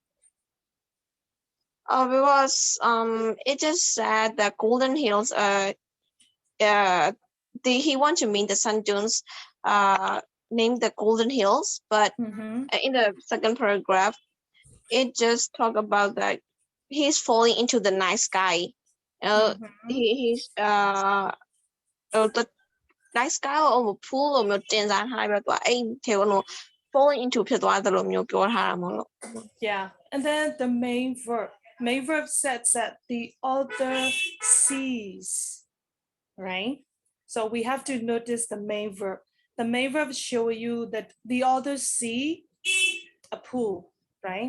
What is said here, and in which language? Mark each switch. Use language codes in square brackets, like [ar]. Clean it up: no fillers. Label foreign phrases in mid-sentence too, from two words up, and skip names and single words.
[en] Because it just said that Golden Hills he want to mean the sand dunes named the Golden Hills, but in the second paragraph it just talk about that he's falling into the night sky. He's the night sky or pool [my] လို့မျိုးတင်စားထားပြီးတော့သူအဲ့ထဲကို [en] falling into [my] ဖြစ်သွားတယ်လို့မျိုးပြောထားတာမဟုတ်လို့ [en] Yeah, and then the main verb says that the other seas, right? So we have to notice the main verb. The main verb show you that the other sea, a pool, right?